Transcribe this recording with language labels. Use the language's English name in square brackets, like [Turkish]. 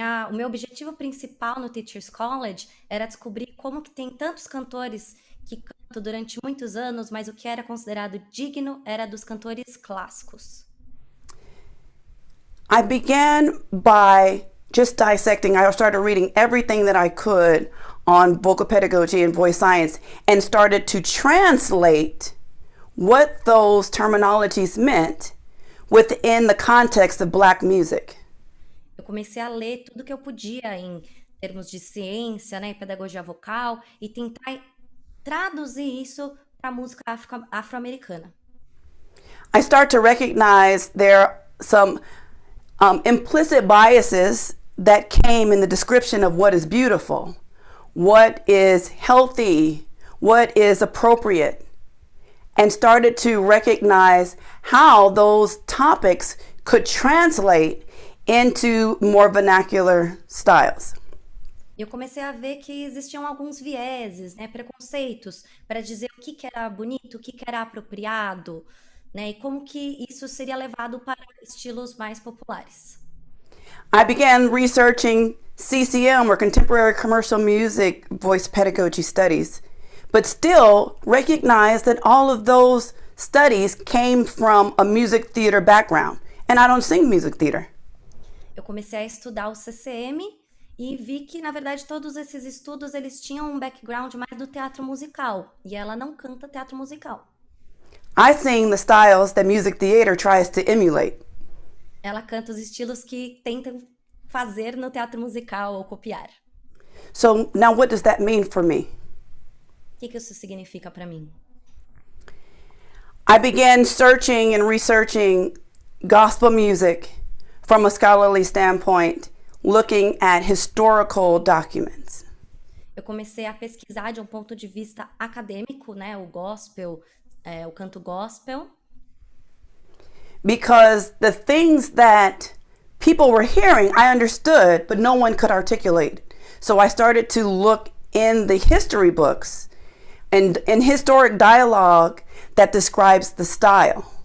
[Portuguese] O meu objetivo principal no Teachers College era descobrir como que tem tantos cantores que cantam durante muitos anos, mas o que era considerado digno era dos cantores clássicos. [English] I began by just dissecting. I started reading everything that I could on vocal pedagogy and voice science and started to translate what those terminologies meant within the context of Black music. [Portuguese] Eu comecei a ler tudo que eu podia em termos de ciência, né, pedagogia vocal e tentar traduzir isso para a música afro-americana. [English] I start to recognize there are some implicit biases that came in the description of what is beautiful, what is healthy, what is appropriate, and started to recognize how those topics could translate into more vernacular styles. [Portuguese] Eu comecei a ver que existiam alguns vieses, né, preconceitos, para dizer o que era bonito, o que era apropriado, né, e como que isso seria levado para estilos mais populares. [English] I began researching CCM, or Contemporary Commercial Music Voice Pedagogy Studies, but still recognized that all of those studies came from a music theater background, and I don't sing music theater. [Portuguese] Eu comecei a estudar o CCM e vi que, na verdade, todos esses estudos eles tinham um background mais do teatro musical, e ela não canta teatro musical. [English] I sing the styles that music theater tries to emulate. [Portuguese] Ela canta os estilos que tentam fazer no teatro musical ou copiar. [English] So now what does that mean for me? [Portuguese] O que isso significa para mim? [English] I began searching and researching gospel music from a scholarly standpoint, looking at historical documents. [Portuguese] Eu comecei a pesquisar de um ponto de vista acadêmico, né, o gospel, o canto gospel. [English] Because the things that people were hearing, I understood, but no one could articulate. So I started to look in the history books and in historic dialogue that describes the style.